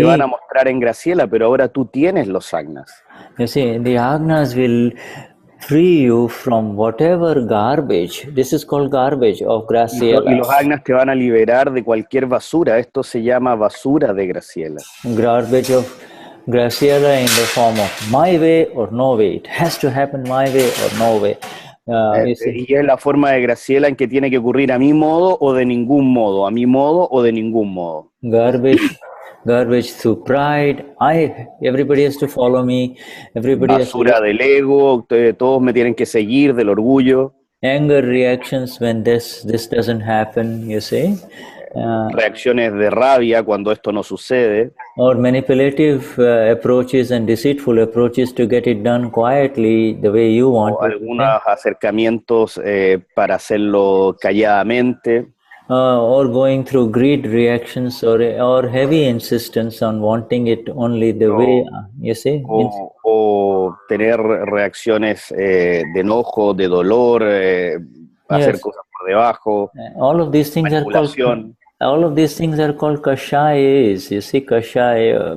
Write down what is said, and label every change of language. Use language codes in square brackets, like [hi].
[es] Te van a mostrar en Graciela, pero ahora tú tienes los Agnas. [en] You see, the Agnas will free you from whatever garbage. This is called garbage of Graciela. [es] Y los Agnas te van a liberar de cualquier basura. Esto se llama basura de Graciela. [en] Garbage of Graciela in the form of my way or no way. It has to happen my way or no way. [es] Y es la forma de Graciela en que tiene que ocurrir a mi modo o de ningún modo, a mi modo o de ningún modo. [en] Garbage through pride. Everybody has to follow me. [es] Basura del ego, todos me tienen que seguir, del orgullo. [en] anger reactions when this doesn't happen, you see. [es] Reacciones de rabia cuando esto no sucede. [en] Or manipulative approaches and deceitful approaches to get it done quietly the way you want. [es] O algunos acercamientos para hacerlo calladamente. [en] Or going through greed reactions or heavy insistence on wanting it only the way, you see. [es] O tener reacciones de enojo, de dolor, hacer cosas por debajo. [en] All of these things are called. All of these things are called kashayas, you see, kashaya.